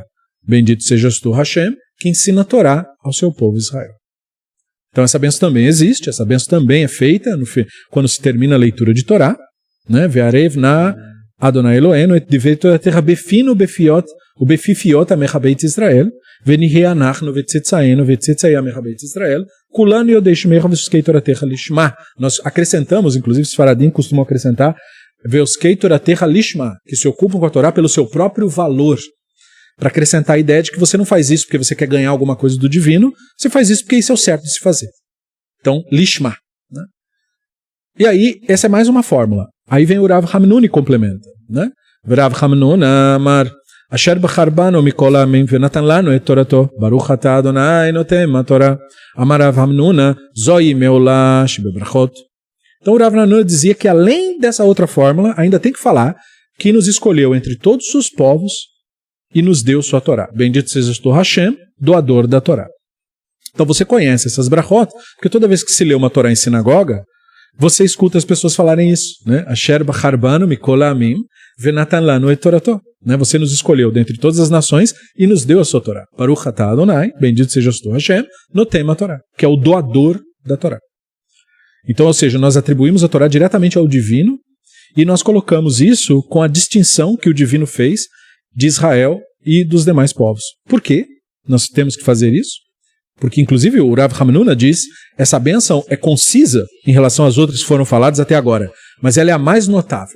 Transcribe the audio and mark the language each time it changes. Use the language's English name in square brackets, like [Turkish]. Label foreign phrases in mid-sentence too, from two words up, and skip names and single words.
[Portuguese] Bendito sejas tu, Hashem, que ensina a Torá ao seu povo Israel. Então essa bênção também existe, essa bênção também é feita quando se termina a leitura de Torá, né? [Hebrew] והערב נא אדני אלהינו את דברי תורתך בפינו בפיות ובפיפיות עמך בית ישראל ונהיה אנחנו וצאצאינו וצאצאי עמך בית ישראל כלנו יודעי שמך ועוסקי תורתך לשמה. [Portuguese] Nós acrescentamos, inclusive os faradim costumam acrescentar [Hebrew] ועוסקי תורתך לשמה, [Portuguese] que se ocupam com a Torá pelo seu próprio valor. Para acrescentar a ideia de que você não faz isso porque você quer ganhar alguma coisa do divino, você faz isso porque isso é o certo de se fazer. Então, lishma. Né? E aí, essa é mais uma fórmula. Aí vem o Rav Hamnun e complementa. Né? [Hebrew] רב המנונא אמר אשר בחר בנו מכל העמים ונתן לנו את תורתו ברוך אתה אדני נותן התורה אמר רב המנונא זו מעולה שבברכות. [Portuguese] Então o Rav Hamnun dizia que além dessa outra fórmula, ainda tem que falar que nos escolheu entre todos os povos e nos deu sua Torá. Bendito sejas tu, Hashem, doador da Torá. Então você conhece essas brachot, porque toda vez que se lê uma Torá em sinagoga, você escuta as pessoas falarem isso, né? [Hebrew] אשר בחר בנו מכל העמים ונתן לנו את תורתו. [Portuguese] Você nos escolheu dentre todas as nações e nos deu a sua Torá. [Hebrew] ברוך אתה אדני, [Portuguese] bendito sejas tu, Hashem, [Hebrew] נותן התורה, [Portuguese] que é o doador da Torá. Então, ou seja, nós atribuímos a Torá diretamente ao divino e nós colocamos isso com a distinção que o divino fez de Israel e dos demais povos. Por quê? Nós temos que fazer isso? Porque, inclusive, o Rav Hamnuna diz, essa bênção é concisa em relação às outras que foram faladas até agora, mas ela é a mais notável.